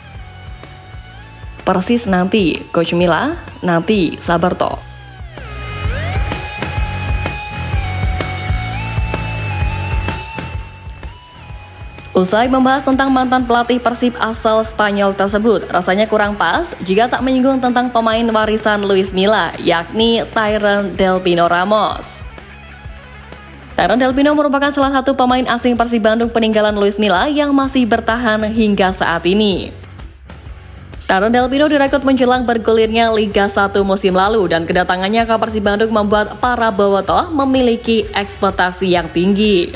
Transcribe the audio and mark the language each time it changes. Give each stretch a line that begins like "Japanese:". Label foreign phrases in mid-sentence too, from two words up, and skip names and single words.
Indonesian: Persis nanti, Coach Milla, nanti sabar toh. Usai membahas tentang mantan pelatih Persib asal Spanyol tersebut, rasanya kurang pas jika tak menyinggung tentang pemain warisan Luis Milla, yakni Tyrone Del Pino Ramos. Tyrone Del Pino merupakan salah satu pemain asing Persib Bandung peninggalan Luis Milla yang masih bertahan hingga saat ini. Tyrone Del Pino direkrut menjelang bergulirnya Liga 1 musim lalu dan kedatangannya ke Persib Bandung membuat para bobotoh memiliki ekspektasi yang tinggi.